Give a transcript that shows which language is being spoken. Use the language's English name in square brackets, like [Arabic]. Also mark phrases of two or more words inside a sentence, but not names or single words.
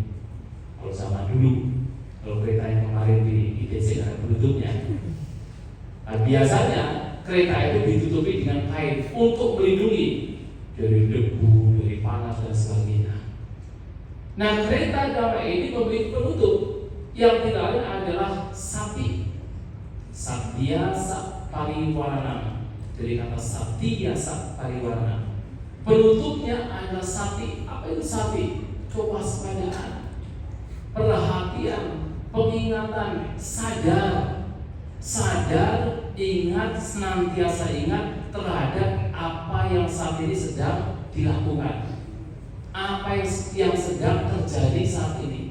[Indonesian] Kalau zaman dulu, kalau kereta yang kemarin di ITC ada penutupnya. Nah, biasanya kereta itu ditutupi dengan kain untuk melindungi dari debu, dari panas dan sebagainya. Nah, kereta Dhamma ini memiliki penutup yang tidak lain adalah sati. [Pali] Satya Pariwarana, [Indonesian] dari kata [Pali] Satya Pariwarana. [Indonesian] Penutupnya adalah sati. Apa itu sati? Kewaspadaan, perhatian, pengingatan, sadar, ingat, senantiasa ingat terhadap apa yang saat ini sedang dilakukan, apa yang sedang terjadi saat ini.